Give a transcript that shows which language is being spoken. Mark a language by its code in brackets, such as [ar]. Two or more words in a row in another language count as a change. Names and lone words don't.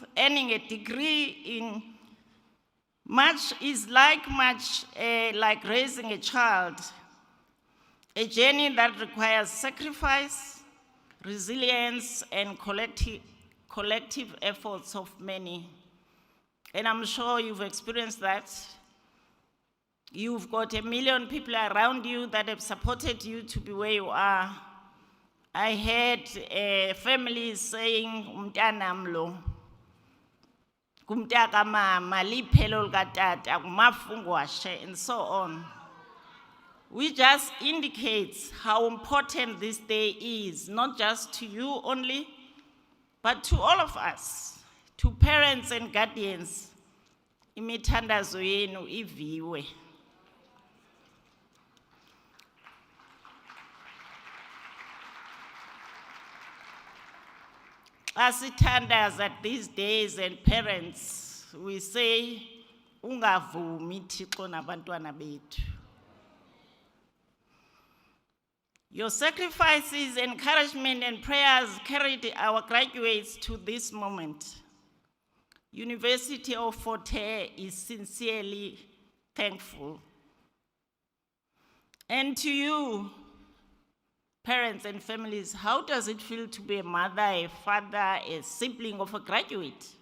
[en] Earning a degree in much is like raising a child, a journey that requires sacrifice, resilience, and collective efforts of many. And I'm sure you've experienced that. You've got 1 million people around you that have supported you to be where you are. I heard families saying, [xh] umntanam kumtaka mama, liphelo likatata, kumafungwashe, [en] and so on. Which just indicates how important this day is, not just to you only, but to all of us, to parents and guardians, [xh] imithandazo yenu iviwe. [en] As sithandaza these days, and parents, we say, [xh] ungavumi Thixo nabantwana bethu. [en] Your sacrifices, encouragement, and prayers carried our graduates to this moment. University of Fort Hare is sincerely thankful. And to you, parents and families, how does it feel to be a mother, a father, a sibling of a graduate?